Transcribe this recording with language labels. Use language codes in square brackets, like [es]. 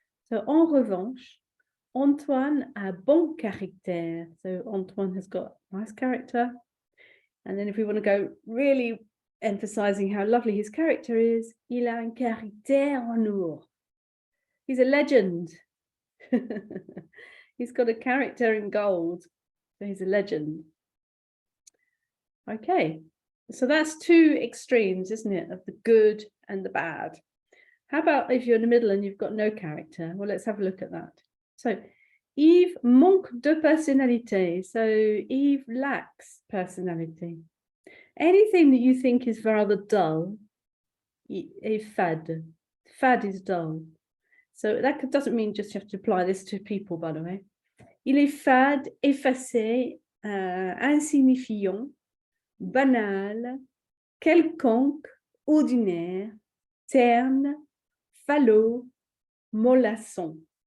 [fr] So en revanche, Antoine a bon caractère. [en] So Antoine has got nice character. And then if we want to go really emphasizing how lovely his character is, [fr] il a un caractère en or. [en] He's a legend. He's got a character in gold, so he's a legend. Okay, so that's two extremes, isn't it, of the good and the bad. How about if you're in the middle and you've got no character? Well, let's have a look at that. [fr] So, Yves manque de personnalité. [en] So, Yves lacks personality. Anything that you think is rather dull is fade. Fade is dull. So that doesn't mean just you have to apply this to people, by the way. [fr] Il est fade, effacé, insignifiant, banal, quelconque, ordinaire, terne, falot, mollasson.